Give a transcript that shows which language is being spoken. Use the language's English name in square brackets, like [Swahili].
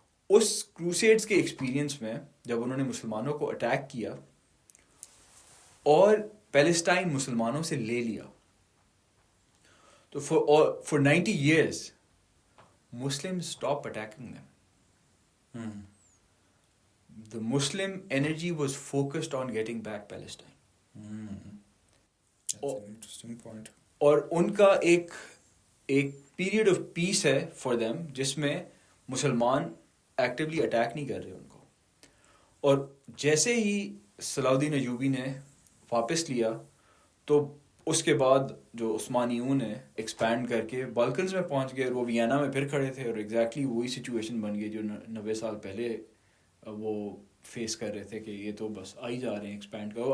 [Urdu] اس crusades کے experience میں جب انہوں نے مسلمانوں کو اٹیک کیا اور پیلسٹائن مسلمانوں سے لے لیا, تو [English] For 90 years Muslims stop attacking them. The Muslim energy was focused on getting back Palestine. That's an interesting point. [Urdu] اور ان کا ایک پیریڈ آف پیس ہے [English] for them [Urdu] جس میں مسلمان ایکٹیولی اٹیک نہیں کر رہے ان کو. اور جیسے ہی صلاح الدین ایوبی نے واپس لیا تو اس کے بعد جو عثمانیون ہیں ایکسپینڈ کر کے بالکنز میں پہنچ گئے, اور وہ وینا میں پھر کھڑے تھے, اور ایگزیکٹلی وہی سچویشن بن گئی جو 90 سال پہلے وہ فیس کر رہے تھے کہ یہ تو بس آئی جا رہے ہیں ایکسپینڈ کر.